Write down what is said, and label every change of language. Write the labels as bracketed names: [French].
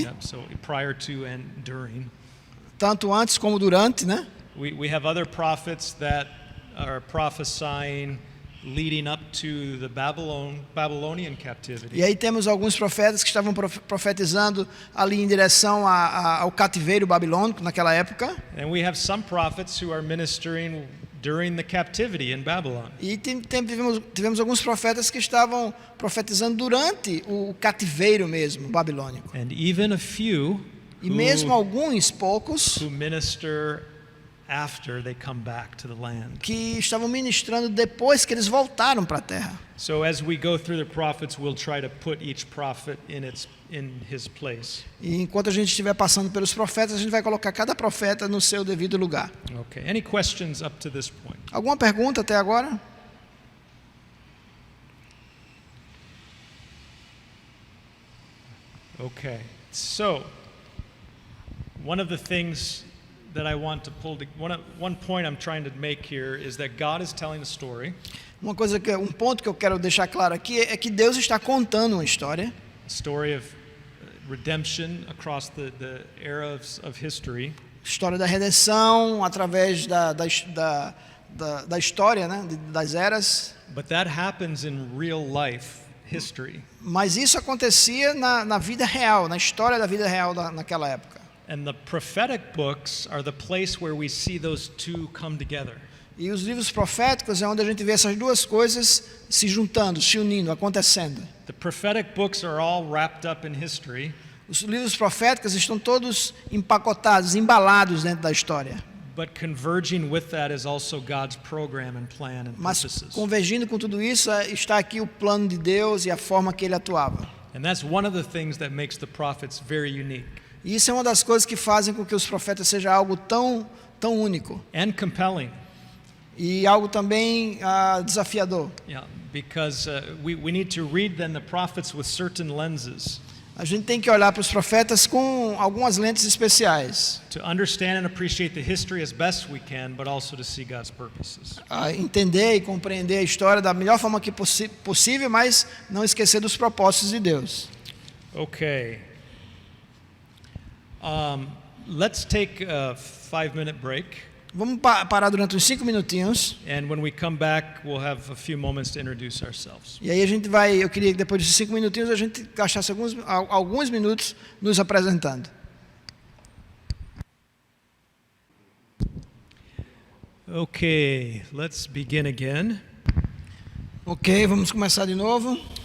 [English] Yeah, so prior to and during. [Portuguese] tanto antes como durante, né? [English] We have other prophets that are prophesying leading up to the Babylonian captivity. [Portuguese] E aí temos alguns profetas que estavam profetizando ali em direção ao cativeiro babilônico naquela época. [English] And we have some prophets who are ministering during the captivity in Babylon. [Portuguese] E tivemos alguns profetas que estavam profetizando durante o cativeiro mesmo babilônico. [English] And even a few [Portuguese] E mesmo alguns poucos [English] who minister after they come back to the land. [Portuguese] que estavam ministrando depois que eles voltaram para a terra. [English] So as we go through the prophets, we'll try to put each prophet in his place. [Portuguese] E enquanto a gente estiver passando pelos profetas, a gente vai colocar cada profeta no seu devido lugar. [English] Okay. Any questions up to this point? [Portuguese] Alguma pergunta até agora? [English] Okay. So one of the things that I want to one point I'm trying to make here is that God is telling a story. [Portuguese] Um ponto que eu quero deixar claro aqui é que Deus está contando uma história, [English] A story of redemption across the era of history. [Portuguese] história da redenção através da história, né, das eras. [English] But that happens in real life history. [Portuguese] Mas isso acontecia na vida real, na história da vida real naquela época. [English] And the prophetic books are the place where we see those two come together. [Portuguese] E os livros proféticos é onde a gente vê essas duas coisas se juntando, se unindo, acontecendo. [English] The prophetic books are all wrapped up in history, [Portuguese] Os livros proféticos estão todos empacotados, embalados dentro da história. [English] but converging with that is also God's program and plan and [Portuguese] Mas [English] purposes. [Portuguese] convergindo com tudo isso, está aqui o plano de Deus e a forma que ele atuava. [English] And that's one of the things that makes the prophets very unique [Portuguese] E isso é uma das coisas que fazem com que os profetas seja algo tão único [English] and compelling. [Portuguese] e algo também desafiador. [English] Yeah, because we need to read then the prophets with certain lenses [Portuguese] A gente tem que olhar para os profetas com algumas lentes especiais, [English] to understand and appreciate the history as best we can, but also to see God's purposes. [Portuguese] entender e compreender a história da melhor forma que possível, mas não esquecer dos propósitos de Deus. [English] Okay. Let's take a 5-minute break. [Portuguese] Vamos parar durante uns 5 minutinhos. [English] And when we come back, we'll have a few moments to introduce ourselves. [Portuguese] E aí eu queria que depois desses 5 minutinhos a gente gastasse alguns minutos nos apresentando. [English] Okay, let's begin again. [Portuguese] Ok, vamos começar de novo.